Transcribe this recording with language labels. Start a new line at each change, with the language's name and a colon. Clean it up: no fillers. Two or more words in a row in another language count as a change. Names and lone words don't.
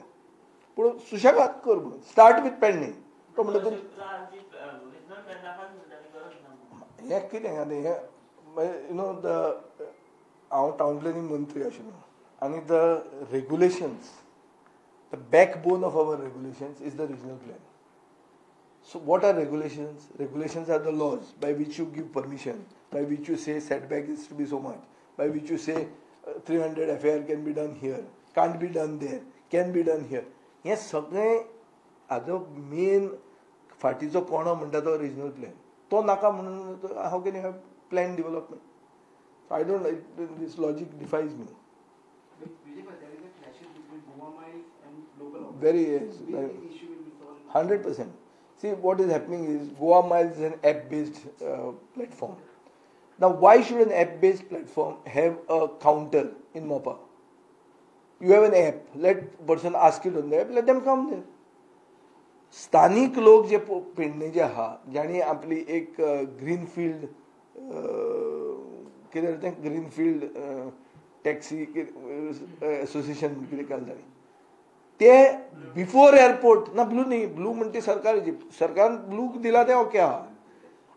Konkani: पूण सुशेगाद कर म्हणून
English: start with पेडणे.
Konkani: तो म्हणटा तूं हें कितें आतां हें
English: you know the हांव town planning
Konkani: मंत्री आशिल्लो आनी
English: the regulations, the backbone of our regulations is the regional plan. So what are regulations? Regulations are the laws by which you give permission, by which you say setback is to be so much, by which you say 300 FAR can be done here, can't be done there, can be done here.
Konkani: हे सगळें हाजो मेन फाटीचो कोणो म्हणटा तो
English: regional plan.
Konkani: तो नाका म्हणून
English: How can you have plan development? I don't, this logic defies me. Very yes, 100%. See, what is happening is Goa Miles is an app-based platform. Now, why should an app-based platform have a counter in MOPA? You have an app. Let person ask it on the app. Let them come there.
Konkani: स्थानिक लोक जे पेडणेचे आहा, ज्यांनी आपली एक ग्रीनफिल्ड कितें तें
English: Greenfield taxi association
Konkani: कितें घालताली, ते
English: before airport
Konkani: ना, ब्लू न्ही, ब्लू म्हणटी सरकाराची, सरकारान ब्लू दिला ते ओके आहा.